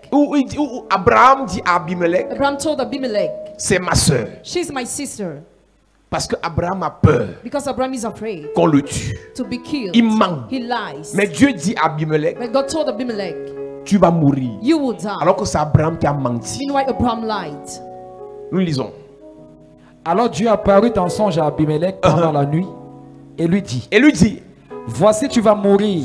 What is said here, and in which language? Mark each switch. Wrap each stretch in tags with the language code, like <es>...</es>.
<fr>ou Abraham dit à Abimelech,</fr> <en>Abraham told Abimelech,</en> <fr>c'est ma soeur.</fr> <en>she's my sister.</en> <fr>Parce que Abraham a peur</fr> <en>Because Abraham is afraid</en> <fr>qu'on le tue.</fr> <en>to be killed.</en> <fr>Il ment.</fr> <en>He lies.</en> <fr>Mais Dieu dit à Abimelech,</fr> <en>But God told Abimelech,</en> <fr>tu vas mourir.</fr> <en>you will die.</en> <fr>Alors que c'est Abraham qui a menti.</fr> <en>Meanwhile, Abraham lied.</en> <fr>Nous lisons. Alors Dieu apparut en songe à Abimelech pendant la nuit et lui dit, Et lui dit, voici tu vas mourir.</fr>